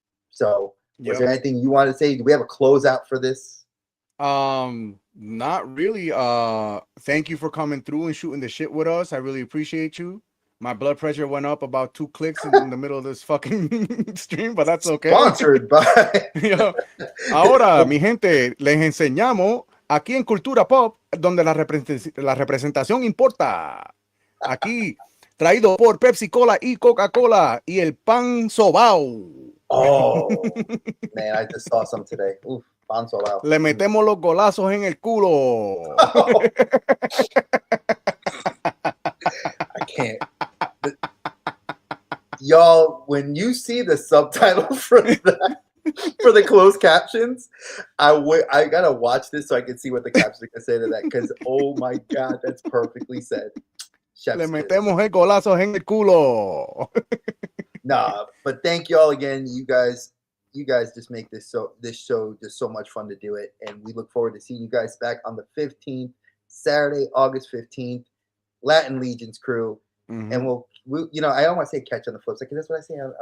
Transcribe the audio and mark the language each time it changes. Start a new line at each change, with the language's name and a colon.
English: So, was there anything you want to say? Do we have a closeout for this? Not really. Thank you for coming through and shooting the shit with us. I really appreciate you. My blood pressure went up about 2 clicks in the middle of this fucking stream, but that's okay. Sponsored by.
Spanish: Ahora, mi gente, les enseñamos aquí en Cultura Pop, donde la representación importa. Aquí traído por Pepsi Cola y Coca-Cola y el pan sobao.
English: Oh, man, I just saw some today.
Spanish: Uf, pan sobao. Le metemos los golazos en el culo. Oh.
English: I can't. Y'all, when you see the subtitle for the closed captions, I gotta watch this so I can see what the captions are gonna say to that. Because oh my god, that's perfectly said.
Spanish: Le metemos el golazos en el culo.
English: Nah, but thank you all again. You guys just make this show just so much fun to do it, and we look forward to seeing you guys back on the 15th, Saturday, August 15th, Latin Legions crew. Mm-hmm. And we'll I don't want to say catch on the flip side because that's what I say.